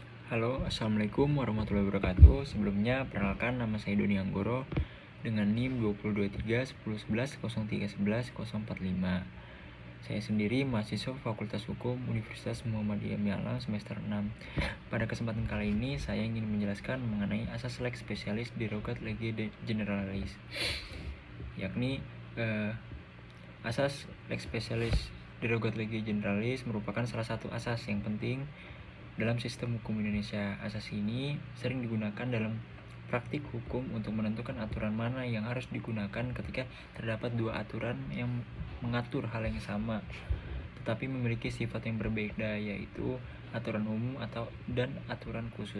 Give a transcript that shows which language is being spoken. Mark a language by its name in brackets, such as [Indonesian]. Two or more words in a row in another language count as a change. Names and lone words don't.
[Indonesian] Halo, [Arabic] السلام عليكم ورحمة الله وبركاته. [Indonesian] Sebelumnya, perkenalkan nama saya Doni Anggoro dengan NIM 2023-1011-0311-045. Saya sendiri mahasiswa Fakultas Hukum Universitas Muhammadiyah Malang semester 6. Pada kesempatan kali ini, saya ingin menjelaskan mengenai asas [Latin] lex specialis derogat lege generalis, [Indonesian] yakni asas [Latin] lex specialis derogat lege generalis [Indonesian] merupakan salah satu asas yang penting dalam sistem hukum Indonesia. Asas ini sering digunakan dalam praktik hukum untuk menentukan aturan mana yang harus digunakan ketika terdapat dua aturan yang mengatur hal yang sama tetapi memiliki sifat yang berbeda, yaitu aturan umum dan aturan khusus.